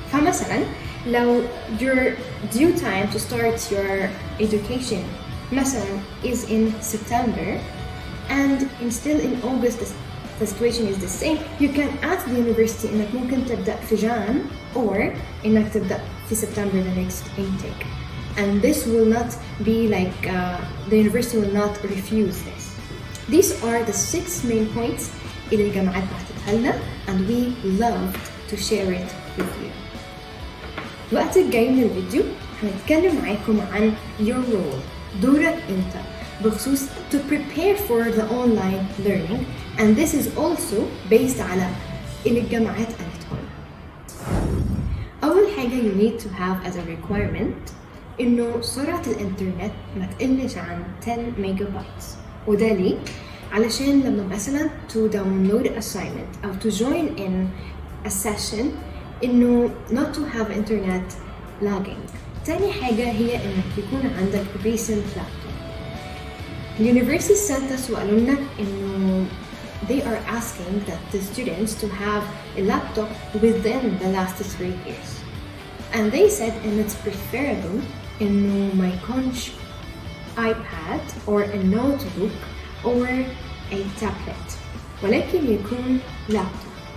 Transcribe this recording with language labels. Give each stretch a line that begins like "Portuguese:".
Arabic: فمثلا لو
English: your due time to start your education مثلا is in September and still in August the situation is the same, you can ask the university
Arabic: إنك ممكن تبدأ في
English: Jan or
Arabic: إنك تبدأ في
English: September the next intake. And this will not be like, the university will not refuse this. These are the 6 main points
Arabic: اللي الجامعات بعتتها لنا
English: and we loved to share it with you.
Arabic: الوقت الجاي من الفيديو هنتكلم معاكم عن
English: your role،
Arabic: دورك انت بخصوص
English: to prepare for the online learning, and this is also based
Arabic: على اللي الجامعات قالته لنا. أول حاجة
English: you need to have as a requirement
Arabic: إنه سرعة الإنترنت ما تقلش عن 10 ميجا بايتس. وده ليه؟ علشان لما مثلا
English: to download assignment
Arabic: أو
English: to join in a session
Arabic: إنه
English: not to have internet lagging.
Arabic: تاني حاجة هي إنك يكون عندك
English: recent laptop. University sent us
Arabic: وقالوا لنا إنه
English: they are asking that the students to have a laptop within the last 3 years. And they said and it's preferable
Arabic: إنه ما يكونش
English: iPad or a notebook or a tablet
Arabic: ولكن يكون
English: laptop.